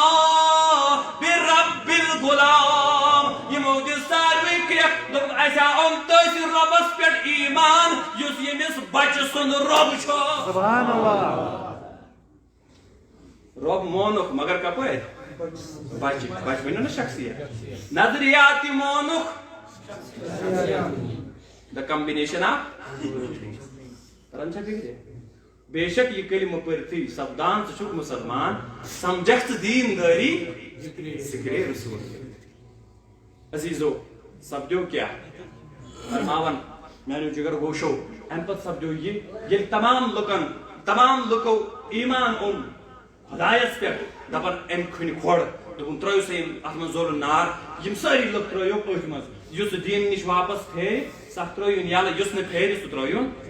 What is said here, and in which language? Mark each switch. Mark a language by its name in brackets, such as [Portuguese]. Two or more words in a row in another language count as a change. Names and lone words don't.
[Kashmiri] بربِل غلام یِمو دِژ ساروٕے کرٛٮ۪کھ دوٚپُکھ اسہِ آو اوٚن تٔتھۍ رۄبس پٮ۪ٹھ ایمان یُس ییٚمِس بچہِ سُنٛد رۄب چھُ [Arabic] سبحان اللہ [Kashmiri] رۄب مونُکھ مگر کپٲرۍ بچہِ بچہِ ؤنِو نا شخصیت نظریاتی مونُکھ [English] the combination of [Kashmiri] تران چھا فکرِ بے شک یہ کلمہ پرتھی سپدان ژٕ چھُکھ مسلمان سمجھکھ ژٕ دیندٲری ذکرِ رسول عزیزو سپدیو کیا فرماون میانیو جگر گوشو امہِ پتہٕ سپدیو یہِ ییٚلہِ تمام لُکو ایمان اوٚن خدایس پٮ۪ٹھ دپان امہِ کھٔنہِ کھۄڑ دوٚپُن ترٲیِو سا یِم اتھ منٛز ضروٗر نار یِم سٲری لُکھ ترٲیو أتھۍ منٛز یُس دیٖن نِش واپس پھیرِ سُہ ترٲیُن یلہٕ یُس نہٕ پھیرِ سُہ ترٲیُن